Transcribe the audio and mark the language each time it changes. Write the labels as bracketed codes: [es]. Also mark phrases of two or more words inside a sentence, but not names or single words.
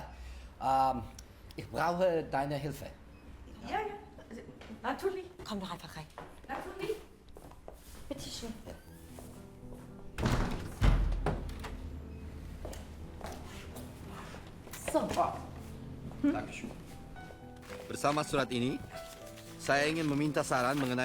[de] Ich brauche deine Hilfe. Ja, ja. Natürlich. Komm doch einfach rein. Natürlich. Bitte schön. So. [id] Bersama surat ini, saya ingin meminta saran mengenai